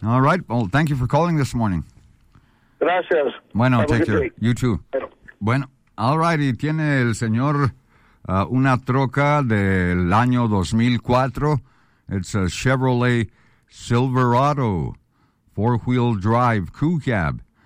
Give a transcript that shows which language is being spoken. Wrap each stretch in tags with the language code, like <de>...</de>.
<en>All right. Well, thank you for calling this morning.</en> <es>Gracias.</es> <en>Bueno, have take care. You too.</en> <es>Bueno,</es> <en>all right.</en> <es>Y tiene el señor una troca del año 2004.</es> <en>It's a Chevrolet Silverado, four-wheel drive, crew cab.</en>